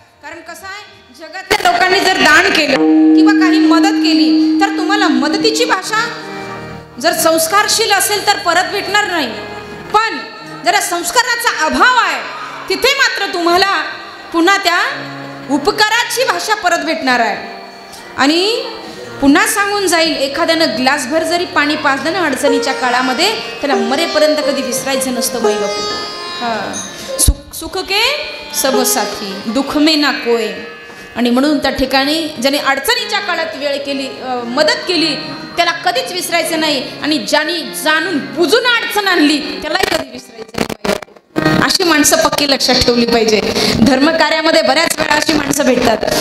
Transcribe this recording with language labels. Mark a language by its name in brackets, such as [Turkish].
[Marathi] कारण कसं आहे, जगातल्या लोकांनी जर दान केलं किंवा काही मदत केली तर तुम्हाला मदतीची भाषा जर संस्कारशील असेल तर परत भेटणार नाही, पण जर संस्काराचा अभाव आहे तिथे मात्र तुम्हाला पुन्हा त्या उपकाराची भाषा परत भेटणार आहे. आणि पुन्हा सांगून जाईल, एखाद्यानं ग्लासभर जरी पाणी पाजलं ना अडचणीच्या काळामध्ये, त्याला मरेपर्यंत कधी विसरायचं नसतं बाई बापू. [Hindi] सुख के सब साथी, दुःख में ना कोय. [Marathi] आणि म्हणून त्या ठिकाणी ज्याने अडचणीच्या काळात वेळ केली, मदत केली, त्याला कधीच विसरायचं नाही. आणि ज्याने जाणून बुजून अडचण आणली त्यालाही कधी विसरायचं नाही. अशी माणसं पक्की लक्षात ठेवली पाहिजे. धर्मकार्यामध्ये बऱ्याच वेळा अशी माणसं भेटतात.